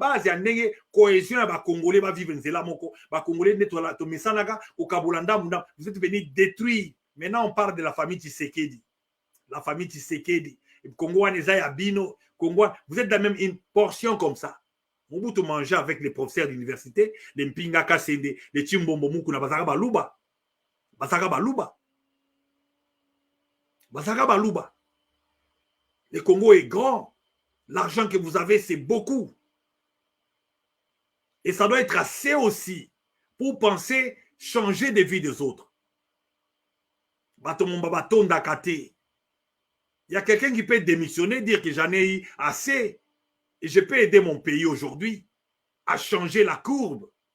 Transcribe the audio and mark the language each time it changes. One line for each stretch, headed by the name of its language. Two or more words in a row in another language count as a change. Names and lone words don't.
French: Il y a une cohésion à Congolais, vous êtes venus détruire. Maintenant, on parle de la famille Tshisekedi. La famille Tshisekedi. Congo, Abino, Congo, vous êtes dans même une portion comme ça. On peut manger avec les professeurs d'université, les Mpinga Kasende, les Chimbombo Mukuna, Basaka Baluba. Basaka Baluba. Basaka Baluba. Le Congo est grand. L'argent que vous avez, c'est beaucoup. Et ça doit être assez aussi pour penser changer de vie des autres. Il y a quelqu'un qui peut démissionner, dire que j'en ai eu assez et je peux aider mon pays aujourd'hui à changer la courbe.